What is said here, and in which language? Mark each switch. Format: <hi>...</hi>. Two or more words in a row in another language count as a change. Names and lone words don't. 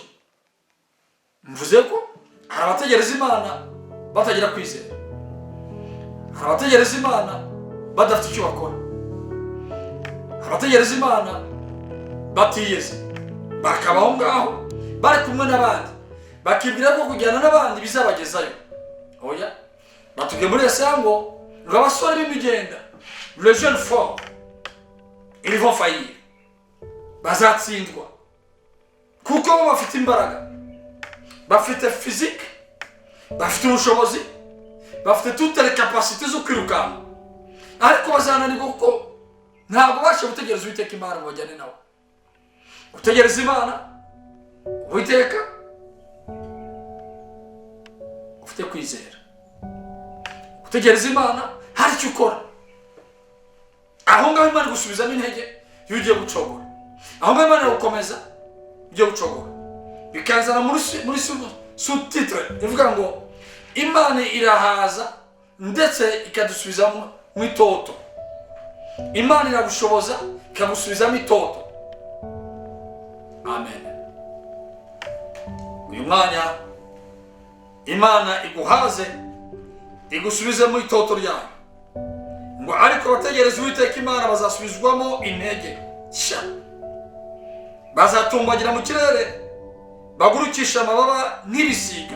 <rw>Mvuze ko hari abategereza Imana batagira kwizera, hari abategereza Imana badafite icyo bakora, hari abategereza Imana batiyeze, bakabaho ngaho bari kumwe n'abandi, bakibwira ko kujyana n'abandi bizabagezayo. Oya, batubwiye muri Yesaya ngo abasore b'imigenda,</rw> <fr>les jeunes forts, ils vont faillir,</fr> <rw>bazatsindwa kuko bo bafite imbaraga, bafite physique, bafite ubushobozi, bafite</rw> <fr>toutes les capacités</fr> <rw>zo kwirukanka, ariko bazananirwa kuko ntabwo bashe gutegereza Uwiteka Imana ngo bajyane nawe. Gutegereza Imana Uwiteka ufite kwizera, gutegereza Imana hari icyo ukora. Aho ngaho Imana gusubizamo intege iyo ugiye gucogora, aho ngaho Imana gukomeza ugiye gucogora. Bikazana muri sous-titre ivuga ngo Imana irahaza ndetse ikadusubizamo mu itoto. Imana iragushoboza ikagusubizamo itoto. Amen. Uyu mwanya Imana iguhaze igusubize mu itoto ryayo, ngo ariko abategereza Uwiteka Imana bazasubizwamo intege nshya, bazatumbagira mu kirere bagurukisha amababa nk'ibisiga.</rw>